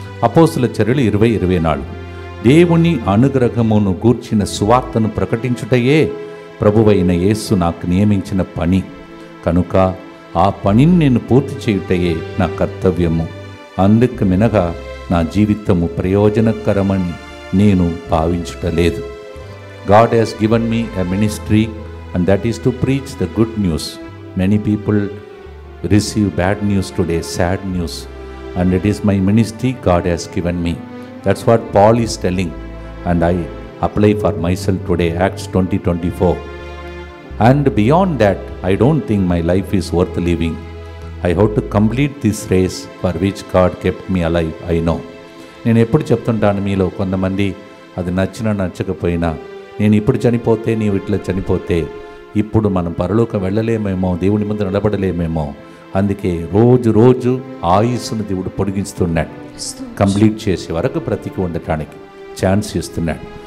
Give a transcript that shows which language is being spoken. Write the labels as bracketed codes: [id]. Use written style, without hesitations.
[te] అపోస్తుల చర్యలు 20:24. దేవుని అనుగ్రహమును గూర్చిన సువార్తను ప్రకటించుటయే ప్రభువైన యేసు నాకు నియమించిన పని కనుక ఆ పనిని నేను పూర్తి చేయుటయే నా కర్తవ్యము. అందుకు మినగా నా జీవితము ప్రయోజనకరమని నేను భావించుటలేదు. [en] God has given me a ministry, and that is to preach the good news. Many people receive bad news today, sad news, and it is my ministry God has given me. That's what Paul is telling. and I apply for myself today, Acts 20:24. And beyond that, I don't think my life is worth living. I have to complete this race for which God kept me alive, I know. [te] నేను ఎప్పుడు చెప్తుంటాను, మీలో కొంతమంది అది నచ్చినా నచ్చకపోయినా, నేను ఇప్పుడు చనిపోతే, నీవు ఇట్లా చనిపోతే ఇప్పుడు మనం పరలోకం వెళ్ళలేమేమో, దేవుని ముందు నిలబడలేమేమో. అందుకే రోజు రోజు ఆయుస్సును దేవుడు పొడిగిస్తున్నాడు, కంప్లీట్ చేసే వరకు బ్రతికి ఉండటానికి ఛాన్స్ ఇస్తున్నాడు.